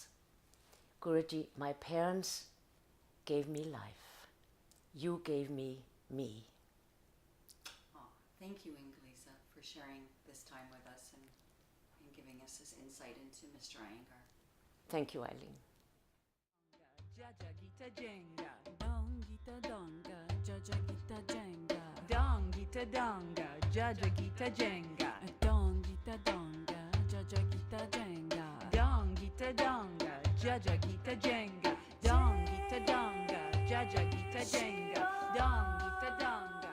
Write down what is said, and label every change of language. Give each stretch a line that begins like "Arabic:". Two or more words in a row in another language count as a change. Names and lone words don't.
English: Guruji, my parents gave me life. You gave me me. Oh, thank you, Ingelise, for sharing this time with us and giving us this insight into Mr. Iyengar. Thank you, Eileen. Jaja Gita Jenga, Dong Gita Donga, Jaja Gita Jenga, Dong Gita Donga, Jaja Gita Jenga, Dong Gita Donga, Jaja Gita Jenga, Dong Gita Donga, Jaja Gita Jenga, Dong Gita Donga, Jaja Gita Jenga, Dong Gita Donga.